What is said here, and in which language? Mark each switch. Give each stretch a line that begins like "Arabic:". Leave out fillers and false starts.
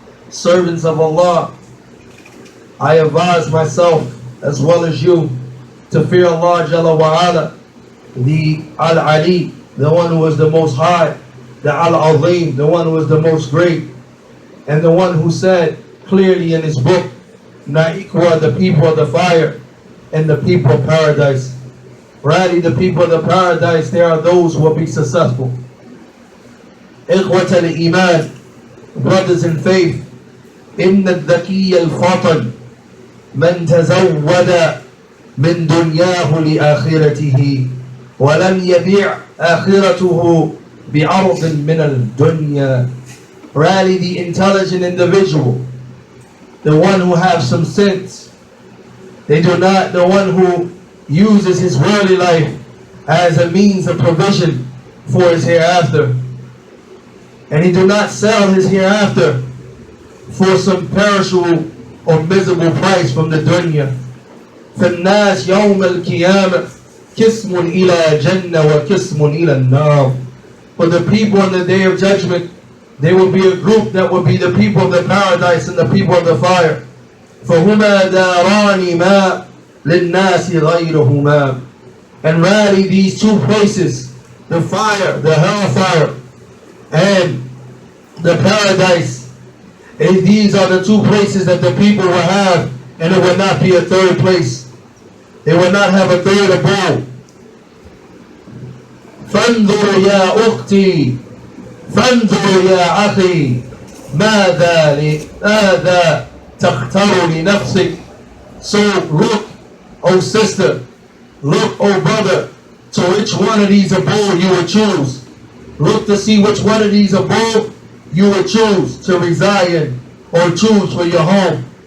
English: Servants of Allah, I advise myself as well as you to fear Allah Jalla wa'ala, the Al-Ali, the one who is the most high, the Al-Azim, the one who is the most great, and the one who said clearly in his book, Na'iqwa, the people of the fire, and the people of paradise. Rather, the people of the paradise, they are those who will be successful.
Arabic: Ikhwat al-Iman,
English: brothers in faith,
Arabic: إن الذكي الفطن من تزود من دنياه لآخرته ولم يبيع آخرته بعرض من الدنيا.
English: Rally the intelligent individual, the one who has some sense. The one who uses his worldly life as a means of provision for his hereafter. And he do not sell his hereafter for some perishable or miserable price from the dunya.
Arabic: فالناس يوم القيامة قسم إلى جنة وقسم إلى النار.
English: For the people on the day of judgment, there will be a group that will be the people of the paradise and the people of the fire.
Arabic: فهما داران ما للناس غيرهما.
English: And really these two places, the fire, the hellfire, and the paradise, these are the two places that the people will have, and it will not be a third place. They will not have a third abode.
Arabic: فانظر يا أختي فانظر يا أخي ماذا تختار لنفسك.
English: So look, O sister, look, O brother, to which one of these abode you would choose. Look to see which one of these abode you would choose to reside in or choose for your home.